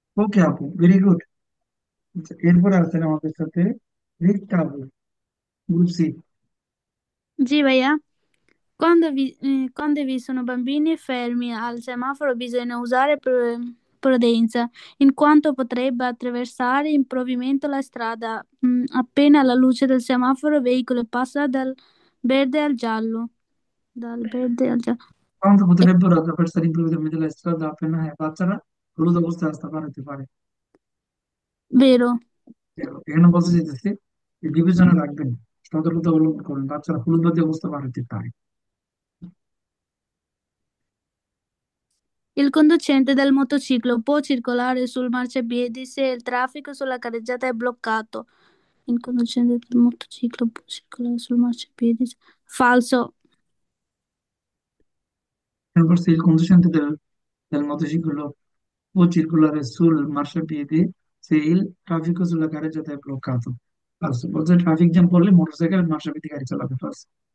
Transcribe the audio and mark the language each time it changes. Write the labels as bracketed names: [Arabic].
[Bangla] ওকে আপু very good এরপরে আছেন আমাদের সাথে রিক্তা আপু group C [Italian] Sì, Vaia. Quando vi sono bambini fermi al semaforo bisogna usare prudenza, in quanto potrebbe attraversare improvvisamente la strada. Appena la luce del semaforo, il veicolo passa dal verde al giallo. Dal verde al giallo. quanto potrebbero attraversare improvvisamente la strada appena [Bangla] বাচ্চারা হলুদ অবস্থায় রাস্তা পার হতে পারে [Italian] Vero. [Bangla] এখানে বলতে চাইতেছে যে বিবেচনা রাখবেন সতর্কতা অবলম্বন করুন বাচ্চারা হলুদ বাতি অবস্থা পার হতে পারে [Italian] Il conducente del motociclo può circolare sul marciapiedi se il traffico sulla carreggiata è bloccato. Il conducente del motociclo può circolare sul marciapiedi. Falso. Forse il conducente del motociclo può circolare sul marciapiedi se il traffico sulla carreggiata è bloccato. Falso. [Bangla] বলছে traffic jam করলে motorcycle মার্শাপিটি গাড়ি চালাবে first.